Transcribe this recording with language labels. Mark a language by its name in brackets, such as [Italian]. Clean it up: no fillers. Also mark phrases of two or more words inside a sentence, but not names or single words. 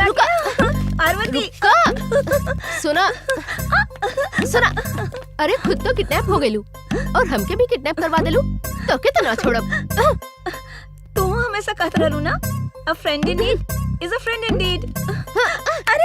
[Bhojpuri] रुका। पार्वती रुका। सुना सुना, अरे खुद तो किडनैप हो गइलू और हमके भी किडनैप करवा देलू तो के तो ना छोड़ब। तू हमेशा कहत रहलू ना, [English] a friend in need is a friend indeed. [Bhojpuri] अरे